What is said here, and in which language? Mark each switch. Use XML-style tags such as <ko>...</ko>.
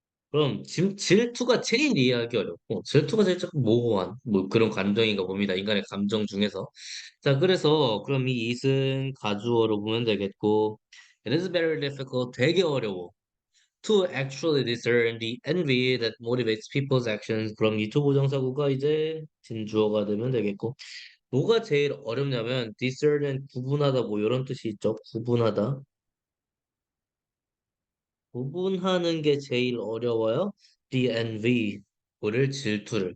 <ko>그럼 질투가 제일 이해하기 어렵고 질투가 제일 조금 모호한 뭐 그런 감정인가 봅니다. 인간의 감정 중에서. 자, 그래서 그럼 이 it은 가주어로 보면 되겠고</ko> <en>it is very difficult</en> <ko>되게 어려워.</ko> <en>to actually discern the envy that motivates people's actions.</en> <ko>그럼 이 투부정사구가 이제 진주어가 되면 되겠고 뭐가 제일 어렵냐면 discern은 구분하다 뭐 이런 뜻이 있죠. 구분하다. 구분하는 게 제일 어려워요.</ko> <en>the envy</en> <ko>를 질투를.</ko>